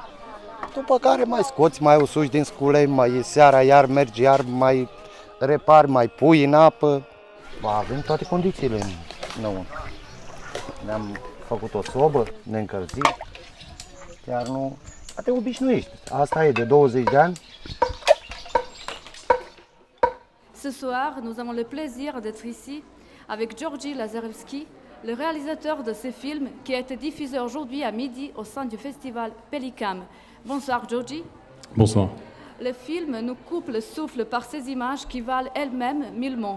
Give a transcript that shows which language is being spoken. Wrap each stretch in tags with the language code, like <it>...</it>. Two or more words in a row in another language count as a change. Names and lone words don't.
<ro>După care mai scoți, mai usuci din scule, mai seara iar mergi, iar mai repari, mai pui în apă. Avem toate condițiile înăuntru. Ne-am făcut o sobă, ne încălzim. Chiar nu... Te obișnuiești. Asta e de 20 de ani.</ro> <fr>Ce soir, nous avons le plaisir d'être ici avec Georgi Lazarevski, le réalisateur de ce film qui a été diffusé aujourd'hui à midi au sein du festival Pélicam. Bonsoir Georgi. Bonsoir. Le film nous coupe le souffle par ces images qui valent elles-mêmes 1000 mots.</fr>